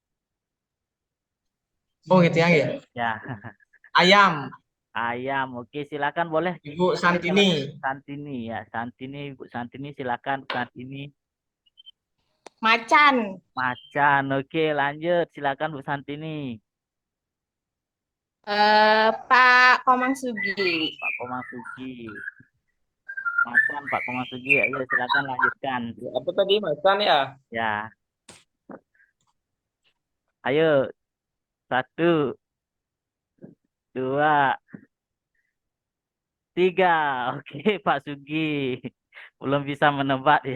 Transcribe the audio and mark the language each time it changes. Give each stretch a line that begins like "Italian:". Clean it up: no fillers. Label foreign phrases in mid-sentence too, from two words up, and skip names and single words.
Indonesian: Oh gitu ya. Ya, Ayam, ayam. Oke, silakan boleh. Ibu Santini. Santini ya, Santini, Bu Santini silakan Bu Santini. Macan. Macan. Oke, lanjut. Silakan Bu Santini. Pak Komang Sugi. Pak Komang Sugi. Macan Pak Komang Sugi. Ayo silakan lanjutkan. Apa tadi macan ya? Ya. Ayo. 1, 2, 3. Oke, Pak Sugi. Belum bisa menebak ya.